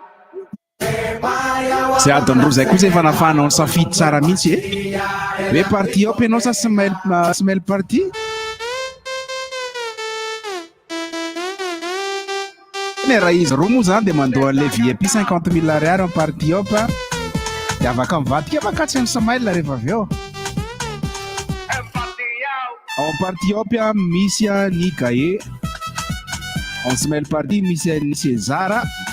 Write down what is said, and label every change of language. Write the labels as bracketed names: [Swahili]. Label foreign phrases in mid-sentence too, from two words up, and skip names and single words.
[Malagasy] Zay adin'ireo zay koa zay efa nafahanao ny safidy tsara mihitsy hoe party hop ianao sa smile party. Ne raha izy roa moa zany dia mandoa an'ilay VIP 50 000 ariary amin'ny party hop dia afaka mivadika makatsy amin'ny smile rehefa avy eo. Ao party hop misy ny Gaye, en smile party misy ny César.